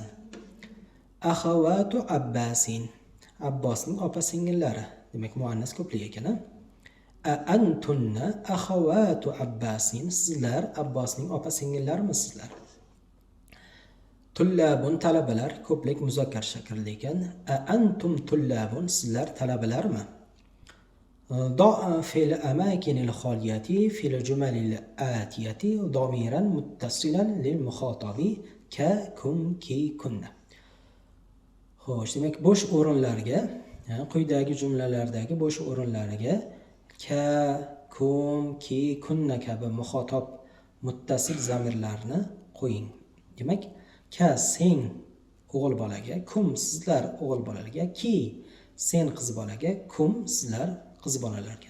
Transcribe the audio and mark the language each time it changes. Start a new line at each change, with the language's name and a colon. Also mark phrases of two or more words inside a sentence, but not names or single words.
Arabic: أخواتُ عباسٍ,
Uzbek: Abbosning opa singillari, demak muannas ko'plik ekan.
Arabic: أأنتنّ أخواتُ عباسٍ,
Uzbek: sizlar Abbosning opa singillarimisizlar? Tullabun talabalar, ko'plik muzakkar shaklda ekan.
Arabic: أأنتم طلابٌ,
Uzbek: sizlar talabalarmi?
Arabic: ضع في الأماكن الخالية في الجمل الآتية ضميرا متصلا للمخاطب ككم كي كنا.
Uzbek: Xo'sh, demak bo'sh o'rinlarga, quyidagi jumlalardagi bo'sh o'rinlarga
Arabic: كَ، كُم، كِ، كُنَّ
Uzbek: kabi muxotob muttasil zamirlarni qo'ying. Demak, ka sen o'g'il bolaga, kum sizlar o'g'il bolalarga, ki sen qiz bolaga, kum sizlar qiz bolalarga.